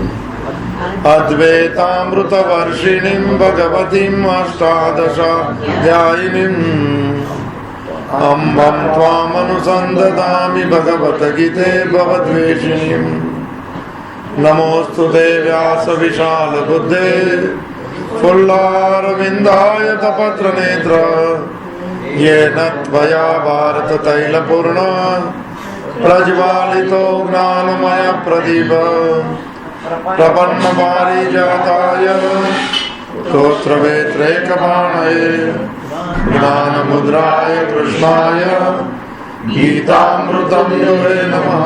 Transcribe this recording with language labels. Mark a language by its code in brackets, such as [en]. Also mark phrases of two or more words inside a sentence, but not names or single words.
[sa] અદ્વૈતામૃતવર્ષિણીમ ભગવતીમ અષ્ટાદશાધ્યાયિનીમ અંબં ત્વામનુસંદધામિ ભગવત ગીતે ભવદ્વેષિણીમ. નમોસ્તુ તે વ્યાસ વિશાલ બુદ્ધે ફુલ્લારવિંદાય તપત્ર નેત્ર येन त्वया भारत तैलपूर्ण प्रज्वालितो ज्ञानमय प्रदीप प्रपन्न पारिजाताय स्तोत्रवेत्रैकपाणये ज्ञानमुद्राय कृष्णाय गीतामृतं युवे नमः.